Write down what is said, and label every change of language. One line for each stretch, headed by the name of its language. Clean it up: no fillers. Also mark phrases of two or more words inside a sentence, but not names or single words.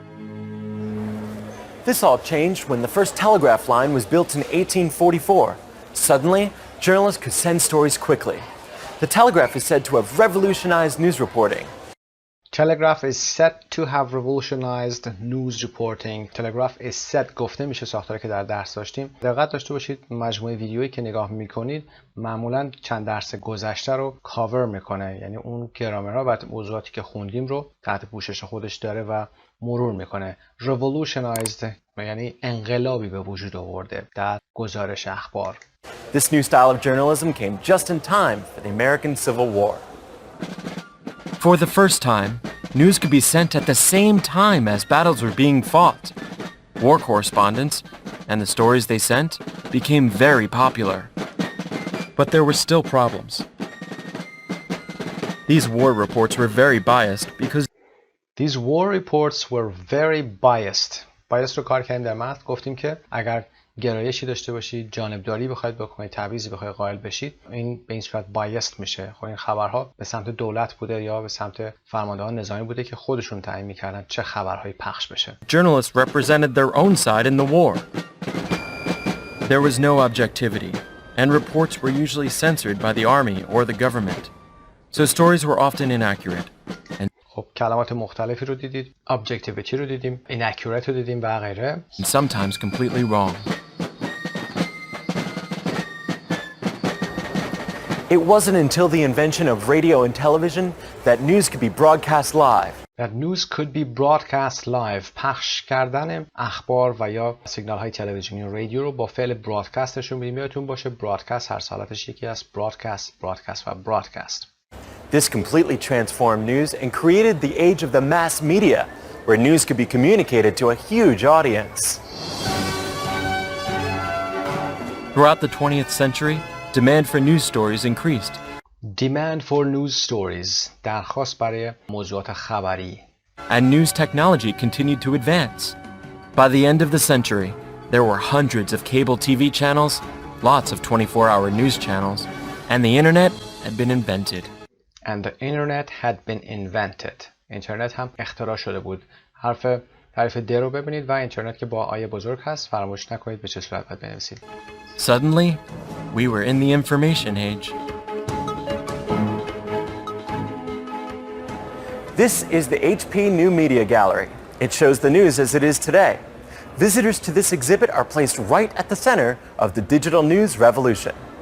English: This all changed when the first telegraph line was built in 1844. Suddenly, journalists could send stories quickly. The telegraph is said to have revolutionized news reporting. Telegraph is said to have revolutionized news reporting. Telegraph is said
Persian: گفته میشه، ساختاری که در درس داشتیم. دقت داشته باشید مجموعه ویدیویی که نگاه میکنید معمولا چند درس گذشته رو کاور میکنه، یعنی اون گرامرها و موضوعاتی که خوندیم رو تحت پوشش خودش داره و مرور میکنه. revolutionized یعنی انقلابی به وجود آورده در گزارش اخبار.
English: This new style of journalism came just in time for the American Civil War. For the first time, news could be sent at the same time as battles were being fought. War correspondents, and the stories they sent, became very popular. But there were still problems. These war reports were very biased because These war reports were very biased.
Persian: biased رو کار کردیم در متن، گفتیم که اگر گرایشی داشته باشید، جانبداری بخواید بکنید، تبعیضی بخواید قائل بشید، این به این صورت biased میشه. خب این خبرها به سمت دولت بوده یا به سمت فرماندهان نظامی بوده که خودشون تعیین میکردن چه خبرهایی پخش بشه.
English: journalists represented their own side in the war. There was no objectivity, and reports were usually censored by the army or the government. So stories were often inaccurate. خب کلمات مختلفی رو دیدید، objectivity رو دیدیم، inaccurate رو دیدیم و غیره. And sometimes completely wrong. It wasn't until the invention of radio and television that news could be broadcast live. That news could be broadcast live.
Persian: پخش کردن اخبار و یا سیگنال های تلویزیونی و رادیو رو با فعل برادکاستشون می‌بینیم. یادتون باشه برادکاست هر سالتش یکی از برادکاست و برادکاست.
English: This completely transformed news and created the age of the mass media, where news could be communicated to a huge audience. Throughout the 20th century, demand for news stories increased. Demand for news stories.
Persian: درخواست برای موضوعات خبری.
English: And news technology continued to advance. By the end of the century, there were hundreds of cable TV channels, lots of 24-hour news channels, and the internet had been invented. And the internet had been invented.
Persian: اینترنت هم اختراع شده بود. تعریف د رو ببینید و اینترنت که با آیه بزرگ هست فراموش نکنید به چه صورت باید بنویسید.
English: Suddenly, we were in the information age. This is the HP New Media Gallery. It shows the news as it is today. Visitors to this exhibit are placed right at the center of the digital news revolution.